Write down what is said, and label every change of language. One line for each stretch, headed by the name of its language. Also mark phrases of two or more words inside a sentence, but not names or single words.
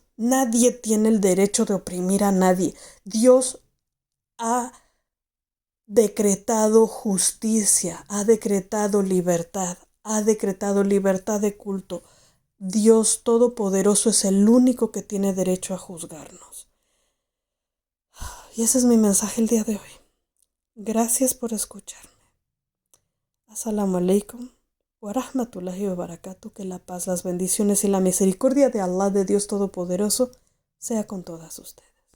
Spanish: Nadie tiene el derecho de oprimir a nadie. Dios ha decretado justicia, ha decretado libertad de culto. Dios Todopoderoso es el único que tiene derecho a juzgarnos. Y ese es mi mensaje el día de hoy. Gracias por escucharme.
Arabic: السلام عليكم ورحمة الله وبركاته.
Spanish: Que la paz, las bendiciones y la misericordia de Allah, de Dios Todopoderoso, sea con todas ustedes.